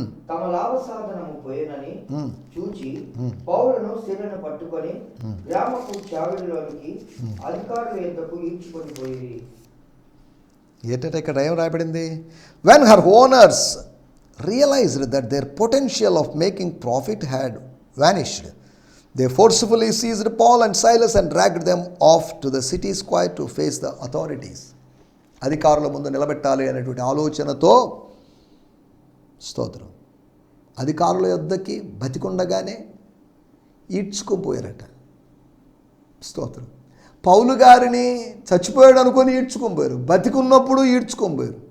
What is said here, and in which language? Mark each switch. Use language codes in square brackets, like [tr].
[te] తమ లాభ సాధనము పోయేనని చూచి పౌలును శిలను పట్టుకొని గ్రామపు చావిడిలోనికి అధికారుల యొద్దకు ఈడ్చుకొని పోయి. ఏంటంటే ఇక్కడ ఏం రాయబడింది? [en] When her owners realized that their potential of making profit had vanished, they forcefully seized Paul and Silas and dragged them off to the city square to face the authorities. [te] అధికారుల ముందు నిలబెట్టాలి అనేటువంటి ఆలోచనతో, స్తోత్రం, అధికారుల యొద్దకి బతికుండగానే ఈడ్చుకుపోయారట. స్తోత్రం. పౌలు గారిని చచ్చిపోయాడు అనుకొని ఈడ్చుకొని, బతికున్నప్పుడు ఈడ్చుకొని.